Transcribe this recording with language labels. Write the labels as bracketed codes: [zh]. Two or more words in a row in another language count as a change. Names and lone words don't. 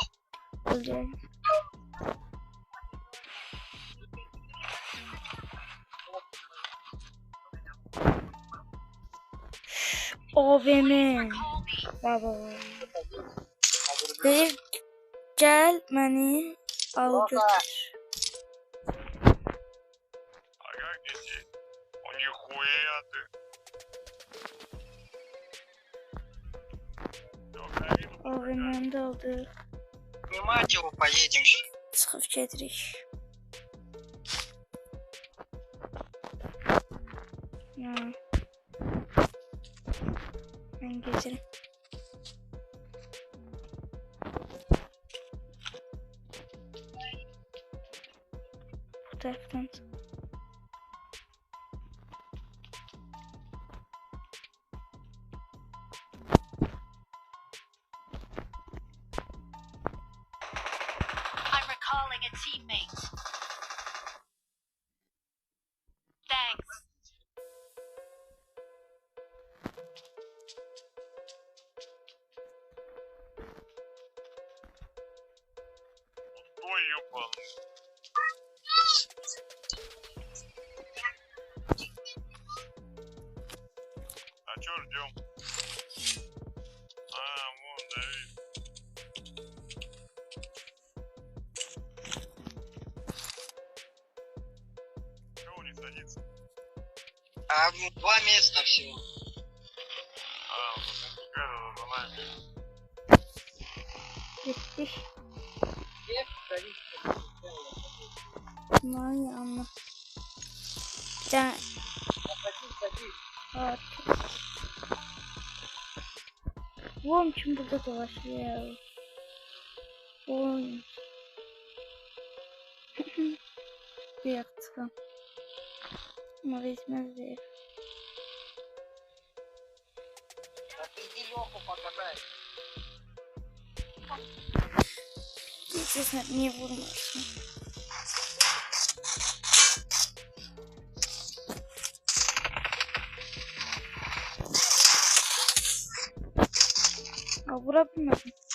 [tr] Öyle. OVM. [az] Baba. Deyir, gel məni al götür. [ru] А как дети? О, нихуя ты. [az] OVM'mdə oldu. [ru] Снимать его поедем. [az] Çıxıb gedirik. Ya. Mən gecirim. Bu tərəfdən çıx. [en] I'm recalling a teammate. Thanks. [ru] Ой, ебаный. А чё ждем? А, вон, Давид. Чего не садится? А 2 места всего. А, ну какая-то за нами. [az] Getdik. Bunların yanına. [tr] Bir tane var. Oğlum kim burada dolaşıyor? Oğlum. Bir yaktık. Ama resmen değil. [ru] Иди Лёху покатай. [tr] Sen niye vurmuyorsun? Aa, vurabilmedim.